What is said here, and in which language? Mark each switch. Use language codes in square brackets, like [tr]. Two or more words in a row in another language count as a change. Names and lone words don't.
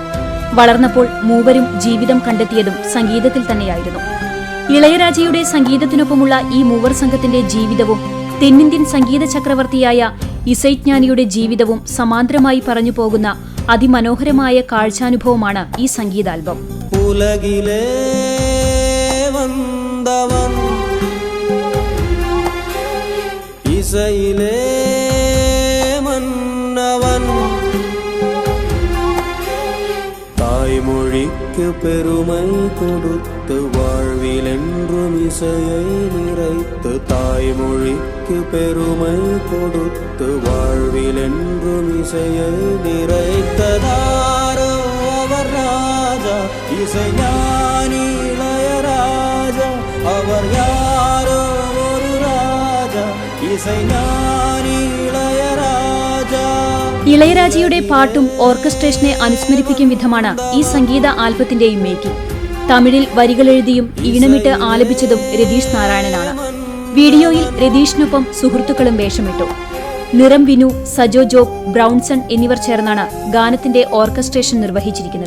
[ml] വളർന്നപ്പോൾ മൂവരും ജീവിതം കണ്ടെത്തിയതും സംഗീതത്തിൽ തന്നെയായിരുന്നു. ഇളയരാജയുടെ സംഗീതത്തിനൊപ്പമുള്ള ഈ മൂവർ സംഘത്തിന്റെ ജീവിതവും തെന്നിന്ത്യൻ സംഗീത ചക്രവർത്തിയായ ഇസൈജ്ഞാനിയുടെ ജീവിതവും സമാന്തരമായി പറഞ്ഞു പോകുന്ന അതിമനോഹരമായ കാഴ്ചാനുഭവമാണ് ഈ സംഗീതാൽബം. [ta] உலகிலே வந்தவன் இசையிலே மன்னவன் தாய்மொழிக்கு பெருமை கொடுத்து வாழ்வில் என்றும் இசையை நிறைத்து தாய்மொழிக்கு பெருமை கொடுத்து வாழ்வில் என்றும் இசையை நிறைத்ததாரோ அவர் ராஜா இசைஞானி இளையராஜா அவர் யாரோ ஒரு ராஜா இசைஞானி ഇളയരാജാ. [ml] ഇളയരാജയുടെ പാട്ടും ഓർക്കസ്ട്രേഷനെ അനുസ്മരിപ്പിക്കും വിധമാണ് ഈ സംഗീത ആൽബത്തിന്റെയും മേക്കിംഗ്. തമിഴിൽ വരികളെഴുതിയും ഈണമിട്ട് ആലപിച്ചതും രതീഷ് നാരായണനാണ്. വീഡിയോയിൽ രതീഷിനൊപ്പം സുഹൃത്തുക്കളും വേഷമിട്ടു. നിറം വിനു, സജോ ജോബ്, ബ്രൗൺസൺ എന്നിവർ ചേർന്നാണ് ഗാനത്തിന്റെ ഓർക്കസ്ട്രേഷൻ നിർവഹിച്ചിരിക്കുന്നത്.